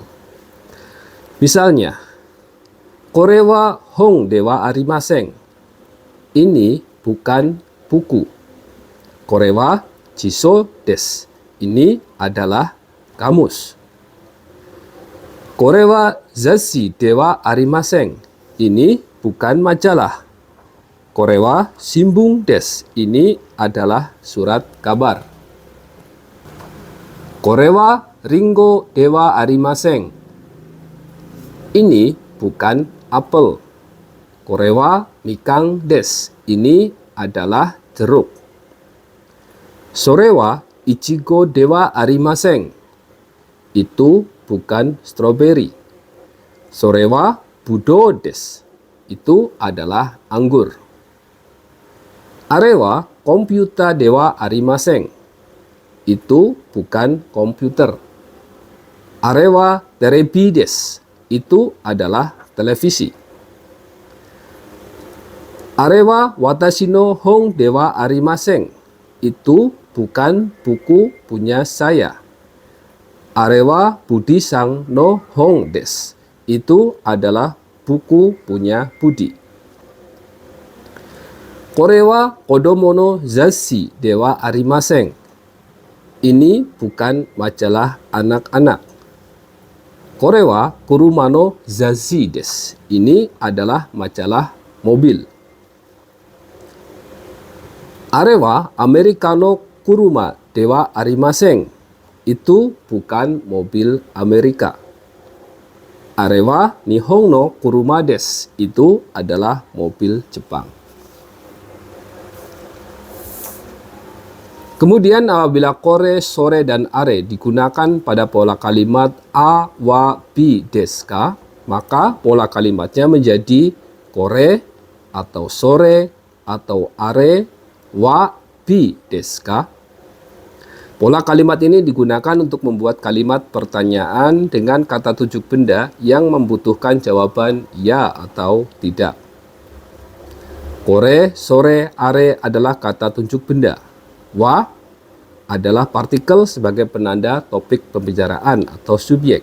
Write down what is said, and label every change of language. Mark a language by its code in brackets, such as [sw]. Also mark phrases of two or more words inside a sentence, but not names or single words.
[ja] Misalnya, これは本ではありません. [id] Ini bukan buku. [ja] これは辞書です. [id] Ini adalah kamus. [ja] これは雑誌ではありません. [id] Ini bukan majalah. [ja] これは新聞です. [id] Ini adalah surat kabar. [ja] これはりんごではありません. [id] Ini bukan apel. [ja] これはみかんです. [id] Ini adalah jeruk. [ja] それはいちごではありません. [id] Itu bukan stroberi. [ja] それはぶどうです. [id] Itu adalah anggur. [ja] あれはコンピューターではありません. [id] Itu bukan komputer. [ja] あれはテレビです. [id] Itu adalah televisi. [ja] あれは私の本ではありません. [id] Itu bukan buku punya saya. [ja] あれはブディさんの本です. [id] Itu adalah buku punya Budi. [ja] これは子供の雑誌ではありません. [id] Ini bukan majalah anak-anak. [ja] これは車の雑誌です. [id] Ini adalah majalah mobil. [ja] あれはアメリカの車ではありません. [id] Itu bukan mobil Amerika. [ja] あれは日本の車です. [id] Itu adalah mobil Jepang. Kemudian apabila kore, sore, dan are digunakan pada pola kalimat [ja] AはBですか, [id] maka pola kalimatnya menjadi kore atau sore atau [ja] あれはBですか? [id] Pola kalimat ini digunakan untuk membuat kalimat pertanyaan dengan kata tunjuk benda yang membutuhkan jawaban ya atau tidak. [ja] これ、それ、あれ [id] adalah kata tunjuk benda. Wa adalah partikel sebagai penanda topik pembicaraan atau subjek.